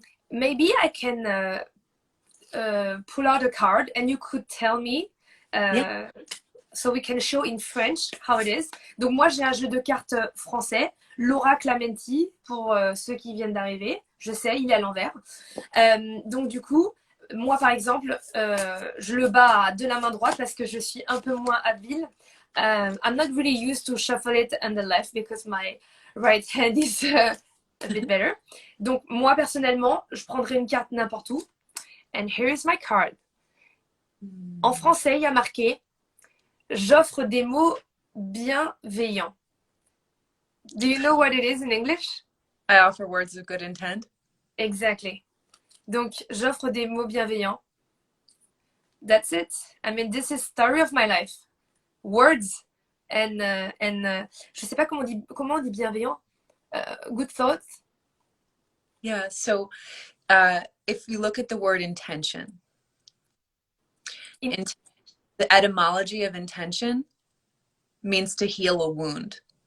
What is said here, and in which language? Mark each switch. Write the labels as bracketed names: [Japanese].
[English] Maybe I can pull out a card and you could tell me. Yeah. So we can show in French how it is. [French] Donc moi j'ai un jeu de cartes français, l'oracle Amenti pour ceux qui viennent d'arriver. Je sais, il est à l'envers. Donc du coup, moi par exemple, je le bats de la main droite parce que je suis un peu moins habile. [English] I'm not really used to shuffle it on the left because my right hand is a bit better. [French] Donc moi personnellement, je prendrai une carte n'importe où. [English] And here is my card. [French] En français, il y a marqué j'offre des mots bienveillants. [English] Do you know what it is in English? I offer words of good intent. Exactly. [French] Donc, j'offre des mots bienveillants. [English] That's it. I mean, this is story of my life. Words and [French] je sais pas comment on dit bienveillant. [English] Good thoughts. Yeah. So, if you look at the word intention, the etymology of intention means to heal a wound.